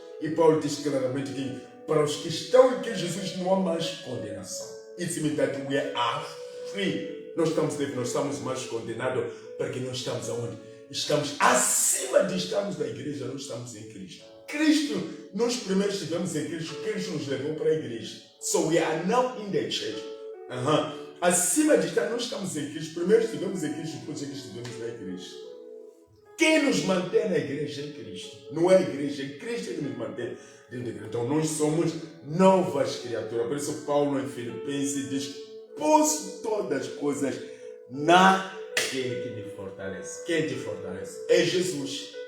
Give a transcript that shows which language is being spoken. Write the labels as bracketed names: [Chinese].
[Portuguese] E Paulo diz claramente que para os que estão em Cristo Jesus não há mais condenação. Isso me dá que [English] we are free. [Portuguese] Nós estamos mais condenados porque nós estamos aonde? Estamos acima de estarmos na igreja, nós estamos em Cristo. Nós primeiro estivemos em Cristo, Cristo nos levou para a igreja. [English] So we are now in the church. [Portuguese] Acima de estar, nós estamos em Cristo. Primeiro estivemos em Cristo, depois é que estivemos na igreja. Quem nos mantém na igreja é Cristo. Não é a igreja, é Cristo que nos mantém dentro da igreja. Então nós somos novas criaturas. Por isso Paulo em Filipenses diz, posso todas as coisas naquele que me fortalece. Quem te fortalece? É Jesus.